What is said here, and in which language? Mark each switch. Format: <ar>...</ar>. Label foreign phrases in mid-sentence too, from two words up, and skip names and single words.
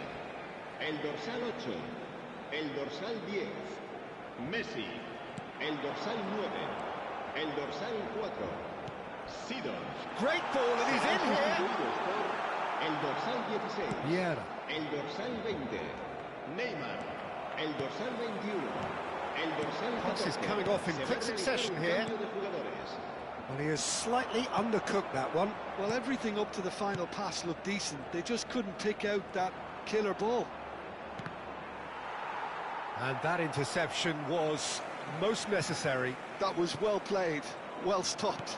<ca>El dorsal 8, el dorsal 10, Messi, el dorsal 9, el dorsal 4, Sidon.</ca> <en>Great ball, and he's in here.</en> <ca>El dorsal 16, Vieira. el dorsal 20, Neymar, el dorsal 21, el dorsal 14.</ca> <en>Pass is coming off in quick succession here.</en> <es>Cambio de jugadores.</es> <en>Well, he has slightly undercooked that one. Well, everything up to the final pass looked decent. They just couldn't pick out that killer ball. And that interception was most necessary. That was well played, well stopped.</en>